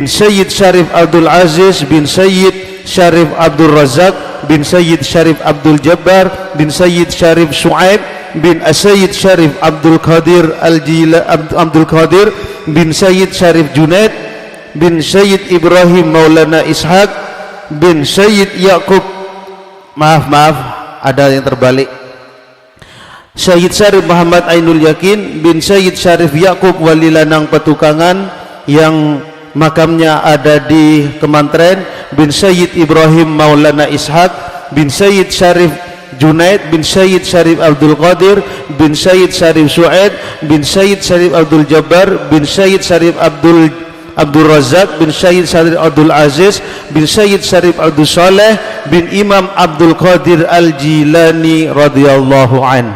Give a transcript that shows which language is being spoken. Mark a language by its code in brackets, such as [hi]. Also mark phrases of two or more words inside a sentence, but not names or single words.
[ms] Sayyid Syarif Abdul Aziz bin Sayyid Syarif Abdul Razak bin Sayyid Syarif Abdul Jabbar bin Sayyid Syarif Su'aib bin Sayyid Syarif Abdul Qadir Abdul Qadir bin Sayyid Syarif Junaid bin Sayyid Ibrahim Maulana Ishaq bin Sayyid Yaqub, maaf ada yang terbalik, Sayyid Syarif Muhammad Ainul Yakin bin Sayyid Syarif Yaqub Wali Lanang Petukangan yang makamnya ada di Kemantren bin Sayyid Ibrahim Maulana Ishaq bin Sayyid Syarif Junaid bin Sayyid Syarif Abdul Qadir bin Sayyid Syarif Su'aid bin Sayyid Syarif Abdul Jabbar bin Sayyid Syarif Abdul Razak bin Sayyid Syarif Abdul Aziz bin Sayyid Syarif Abdul Saleh bin Imam Abdul Qadir Al-Jilani [ar] radhiyallahu an.